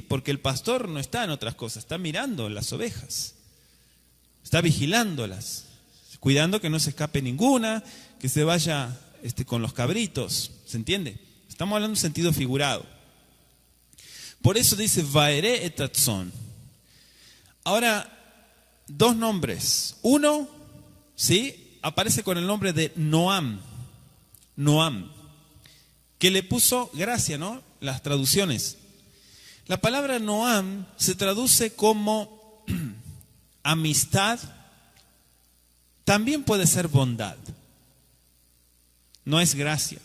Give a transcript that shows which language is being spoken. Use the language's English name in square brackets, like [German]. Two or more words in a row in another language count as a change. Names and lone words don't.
[Spanish] Porque el pastor no está en otras cosas, está mirando las ovejas, está vigilándolas, cuidando que no se escape ninguna, que se vaya con los cabritos, ¿se entiende? Estamos hablando en sentido figurado. Por eso dice [Hebrew] וארעה את הצאן. [Spanish] Ahora, 2 nombres. Uno, ¿sí? Aparece con el nombre de Noam, que le puso gracia, ¿no? Las traducciones. La palabra Noam se traduce como amistad, también puede ser bondad, no es gracia.